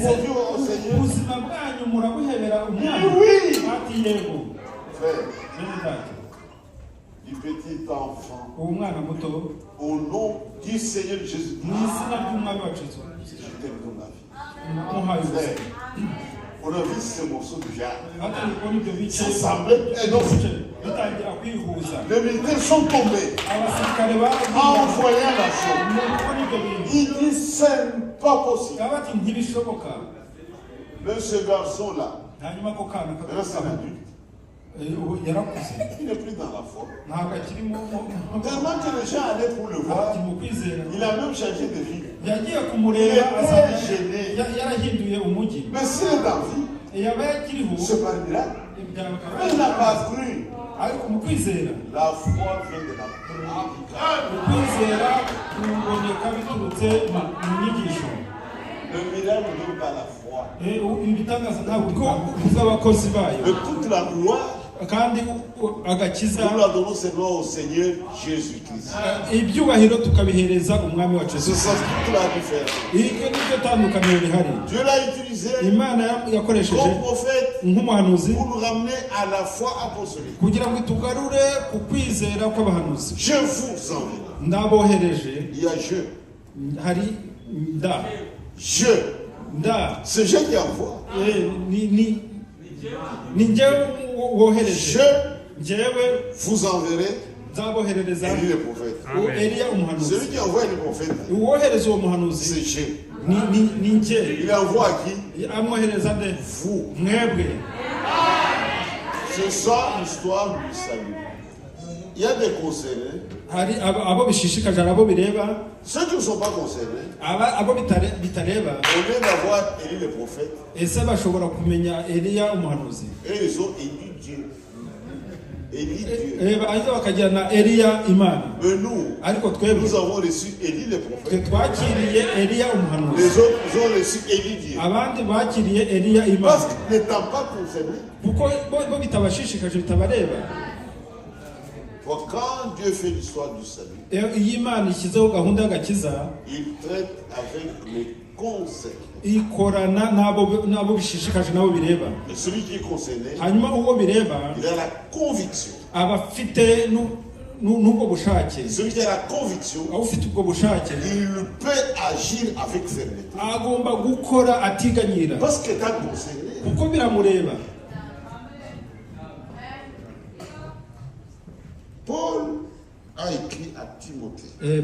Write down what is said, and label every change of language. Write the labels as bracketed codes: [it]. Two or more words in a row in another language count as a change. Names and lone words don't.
[fr] au Dieu au Seigneur? [rw] ubuzima bwanyu murabuhebera umwana [fr] Oui. [rw] ati yego [fr] Frère, [rw] bene data [fr] du petit enfant, [rw] uwo mwana muto [fr] au nom du Seigneur Jésus, [rw] mu izina ry'umwami wacu Yesu [fr] je te donne la vie. [rw] muhaye [fr] Frère, [rw] ubuzima [fr] on a vu ces morceaux de viande. [rw] batari kubona ibyo bice [fr] Ça semblait énorme. [rw] bitangira kwihuza [fr] Les militaires sont tombés [rw] abasirikare [fr] en voyant la chose. [rw] kubona ibyo bintu [fr] Il dit, c'est pas possible. [rw] baba bati ntibishoboka [fr] Mais ce garçon-là, [rw] hanyuma ako kana [fr] reste un adulte, [rw] yarakuze [fr] il n'est plus dans la foi. [rw] ntabwo akiri [fr] Tellement que les gens allaient pour le voir, [rw] mu kwizera [fr] il a même changé de vie. [rw] yagiye kumureba asanga [fr] gêné. [rw] yarahinduye umujyi [fr] Mais s'il est en vie, [rw] yaba yakiriho [fr] c'est pas un miracle. [rw] byaba [fr] Mais il n'a pas cru. [rw] ariko mu kwizera [fr] La foi vient de la prédication. [rw] ukwizera kuboneka biturutse mu nyigisho [fr] Le miracle ne donne pas la foi. [rw] ibitangaza ntabwo bw'abakozi bayo [fr] Mais toute la gloire, [rw] kandi agakiza [fr] nous la donnons seulement au Seigneur Jésus-Christ. [rw] ibyubahiro tukabihereza umwami wacu [fr] C'est [rw] Yesu [fr] ça toute la différence. [rw] iryo ni ryo tandukaniro rihari [fr] Dieu l'a utilisé [rw] imana yakoresheje [fr] comme prophète [rw] nk'umuhanuzi [fr] pour nous ramener à la foi apostolique. [rw] kugira ngo itugarure ku kwizera kw'abahanuzi [fr] Je vous envoie. [rw] ndabohereje [fr] Il y a je. [rw] hari nda [fr] Je. [rw] nda [fr] C'est je qui envoie. [rw] ni ni njyewe wohereje, njyewe [fr] vous enverrez [rw] nzaboherereza [fr] Élie le prophète. [rw] Eliya umuhanuzi. [fr] Celui qui envoie le prophète, [rw] Uwohereza uwo muhanuzi [fr] c'est Dieu. [rw] ni njye. [fr] Il envoie à qui? [rw] Amwohereza nde? [fr] Vous. [rw] Mwebwe. [fr] C'est ça l'histoire du salut. Il y a des concernés. [rw] Hari abo bishishikaje, abo bireba, [fr] Ceux qui ne sont pas concernés, [rw] abo bitareba, [fr] au lieu d'avoir Élie le prophète, [rw] ese bashobora kumenya Eliya umuhanuzi. [fr] et ils ont élu Dieu. Élie Dieu. [rw] Baza bakagira na Eliya Imana. [fr] Mais nous, [rw] Ariko twebwe [fr] nous avons reçu Élie le prophète. [rw] twakiriye Eliya umuhanuzi. [fr] Les autres, ils ont reçu Élie Dieu. [rw] Abandi bakiriye Eliya Imana. [fr] Parce qu'ils n'étant pas concernés, [rw] Kuko bo bitabashishikaje, bitabareba. [fr] quand Dieu fait l'histoire du salut, [rw] Iyo Imana ishyizeho gahunda y'agakiza, [fr] il traite avec les concernés. [rw] ikorana n'abo bishishikaje, n'abo bireba. [fr] Et celui qui est concerné, [rw] Hanyuma uwo bireba [fr] il a la conviction. [rw] aba afite n'ubwo bushake. [fr] Celui qui a la conviction, [rw] Aba ufite ubwo bushake [fr] il peut agir avec fermeté. [rw] agomba gukora atiganyira, [fr] Parce qu'il est concerné. [rw] kuko biramureba. [fr] Paul a écrit à Timothée.